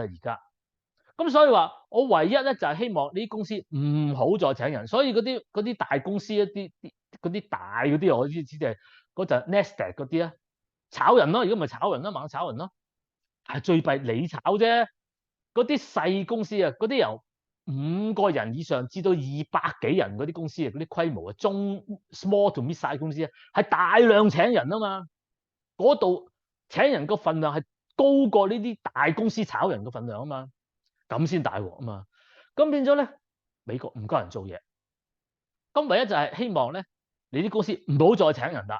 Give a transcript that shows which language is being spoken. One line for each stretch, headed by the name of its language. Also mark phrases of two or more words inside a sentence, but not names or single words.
Cantonese: 而家咁所以話，我唯一咧就係希望呢啲公司唔好再請人，所以嗰啲大公司嗰啲大嗰啲，我知係嗰陣 Nasdaq 嗰啲啊，炒人咯，如果唔係炒人咯，猛炒人咯，係最弊你炒啫。嗰啲細公司啊，嗰啲由5個人以上至到200幾人嗰啲公司啊，嗰啲規模啊，中
English: small to mid size
Cantonese: 公司啊，係大量請人啊嘛。嗰度請人個份量係高過呢啲大公司炒人個份量啊嘛，咁先大鑊啊嘛。咁變咗咧，美國唔夠人做嘢，咁唯一就係希望咧，你啲公司唔好再請人啦。